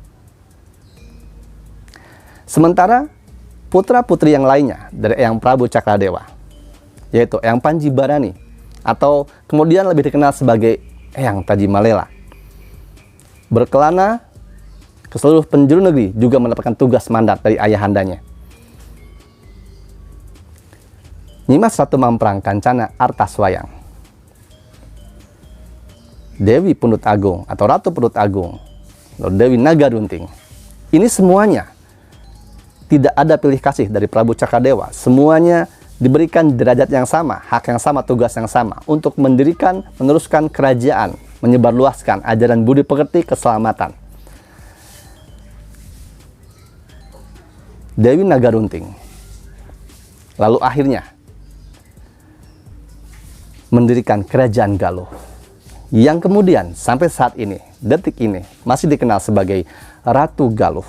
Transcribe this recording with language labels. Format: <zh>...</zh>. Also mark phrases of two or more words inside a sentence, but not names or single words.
<id>Sementara putra-putri yang lainnya dari Eyang Prabu Cakradewa, yaitu Eyang Panji Barani, atau kemudian lebih dikenal sebagai Eyang Taji Malela, berkelana ke seluruh penjuru negeri, juga mendapatkan tugas mandat dari ayahandanya. Nyimas Ratu Mamprang Kancana Artaswayang, Dewi Pundut Agung atau Ratu Pundut Agung, Dewi Nagarunting. Ini semuanya tidak ada pilih kasih dari Prabu Cakradewa. Semuanya diberikan derajat yang sama, hak yang sama, tugas yang sama untuk mendirikan, meneruskan kerajaan, menyebarluaskan ajaran budi pekerti keselamatan. Dewi Nagarunting lalu akhirnya mendirikan kerajaan Galuh, yang kemudian sampai saat ini, detik ini, masih dikenal sebagai Ratu Galuh.</id>